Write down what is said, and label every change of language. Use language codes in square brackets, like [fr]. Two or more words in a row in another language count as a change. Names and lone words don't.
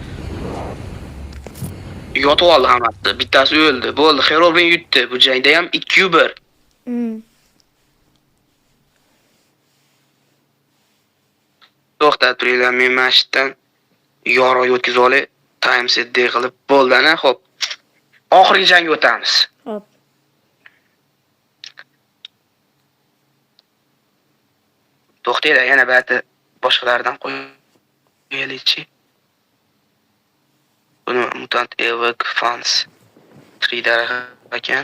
[uz] Yotib oldi hammasi. Bittasi o'ldi. Bo'ldi, Herobrine yutdi. Bu jangda ham 2-1. To'xtab turinglar, men mashitdan yorug' o'tkazib olay. [en] Time set day [uz] qilib bo'ldi ana, xo'p. Oxirgi jangga o'tamiz. Hop. To'xtaylar, yana ba'zi boshqalardan qo'yaylikchi. Buni Mutant Evoker Fans 3 darajada ekan.